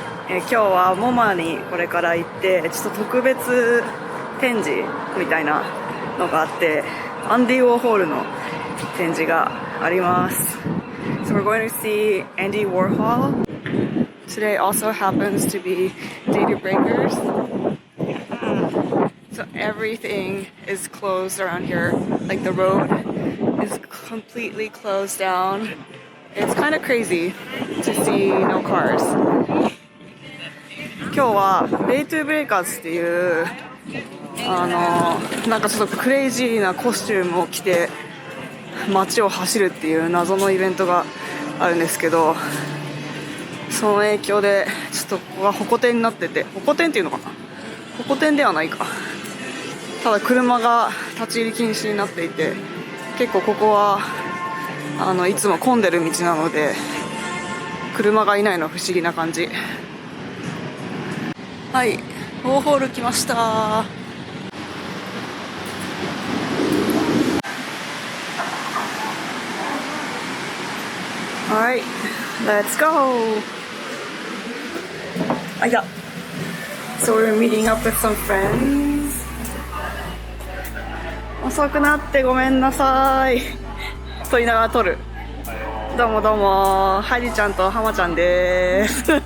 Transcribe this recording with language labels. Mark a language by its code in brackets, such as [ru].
[ja] 今日はMoMAにこれから行って、ちょっと特別展示みたいなのがあって、アンディ・ウォーホールの展示があります。 [en] So we're going to see Andy Warhol. Today also happens to be Data Breakers. So everything is closed around here. Like the road is completely closed down. It's kind of crazy to see no cars. [ja] 今日はベイトゥーブレイカーズっていうなんかちょっとクレイジーなコスチュームを着て街を走るっていう謎のイベントがあるんですけど、その影響でちょっとここがホコ天になってて、ホコ天っていうのかな、ホコ天ではないか、ただ車が立ち入り禁止になっていて、結構ここはいつも混んでる道なので車がいないのは不思議な感じ。はい、ウォーホール来ました。 [en] Alright, let's go! So we're meeting up with some friends. [ja] 遅くなってごめんなさいと言いながら撮る。どうもどうも、ハイリちゃんとハマちゃんです